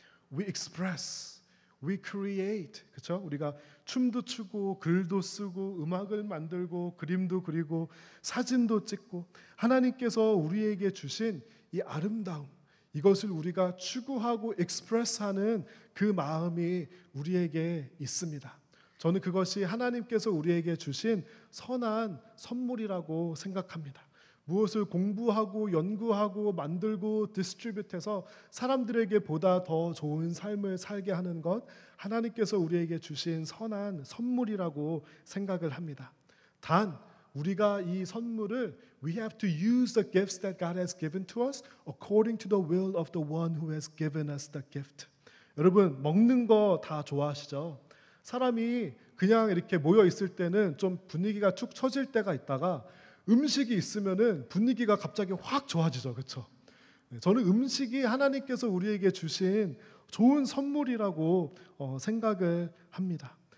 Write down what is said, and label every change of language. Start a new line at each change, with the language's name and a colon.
English: We express, we create.
Korean: 그렇죠? 우리가 춤도 추고 글도 쓰고 음악을 만들고 그림도 그리고 사진도 찍고 하나님께서 우리에게 주신 이 아름다움 이것을 우리가 추구하고 express하는 그 마음이 우리에게 있습니다. 저는 그것이 하나님께서 우리에게 주신 선한 선물이라고 생각합니다. 무엇을 공부하고 연구하고 만들고 디스트리뷰트해서 사람들에게 보다 더 좋은 삶을 살게 하는 것 하나님께서 우리에게 주신 선한 선물이라고 생각을 합니다. 단 우리가 이 선물을
English: we have to use the gifts that God has given to us according to the will of the one who has given us the gift.
Korean: 여러분 먹는 거 다 좋아하시죠? 사람이 그냥 이렇게 모여 있을 때는 좀 분위기가 축 처질 때가 있다가 음식이 있으면은 분위기가 갑자기 확 좋아지죠, 그렇죠? 저는 음식이 하나님께서 우리에게 주신 좋은 선물이라고 생각을 합니다.